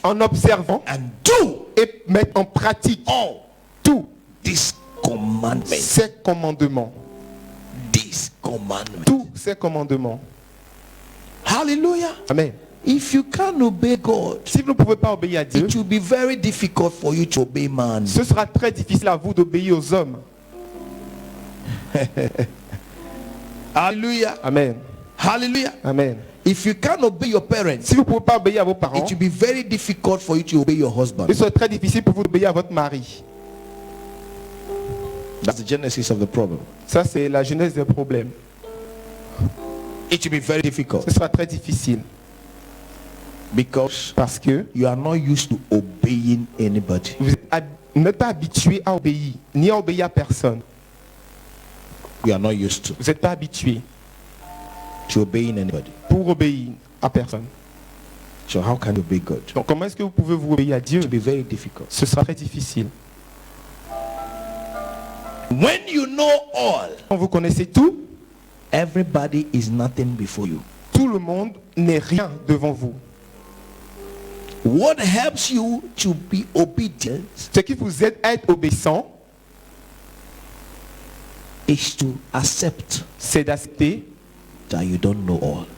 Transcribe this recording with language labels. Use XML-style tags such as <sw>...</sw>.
<fr>En observant</fr> <en>and do</en> <fr>et mettre en pratique</fr> <en>all</en> <fr>tous</fr> <en>these commandments.</en> <fr>ces commandements.</fr> <en>These commandments.</en> <fr>Tous ces commandements. Hallelujah. Amen.</fr> <en>If you can't obey God,</en> <fr>Si vous ne pouvez pas obéir à Dieu,</fr> <en>it will be very difficult for you to obey man.</en> <fr>ce sera très difficile à vous d'obéir aux hommes. Hallelujah. Amen. Hallelujah. Amen.</fr> <en>If you can't obey your parents,</en> <fr>Si vous ne pouvez pas obéir à vos parents,</fr> <en>it will be very difficult for you to obey your husband.</en> <fr>il sera très difficile pour vous d'obéir à votre mari.</fr> <en>That's the genesis of the problem.</en> <fr>Ça, c'est la genèse des problèmes.</fr> <en>It will be very difficult</en> <fr>Ce sera très difficile</fr> <en>because</en> <fr>parce que</fr> <en>you are not used to obeying anybody.</en> <fr>vous n'êtes pas habitué à obéir, ni à obéir à personne.</fr> <en>You are not used to</en> <fr>Vous n'êtes pas habitué</fr> <en>obeying anybody.</en> <fr>pour obéir à personne.</fr> <en>So how can you obey God? It</en> <fr>Donc comment est-ce que vous pouvez vous obéir à Dieu?</fr> <en>will be very difficult.</en> <fr>Ce sera très difficile.</fr> <en>When you know all,</en> <fr>Quand vous connaissez tout,</fr> <en>everybody is nothing before you.</en> <fr>tout le monde n'est rien devant vous.</fr> <en>What helps you to be obedient</en> <fr>Ce qui vous aide à être obéissant,</fr> <en>is to accept</en> <fr>c'est d'accepter</fr> <en>that you don't know all.</en>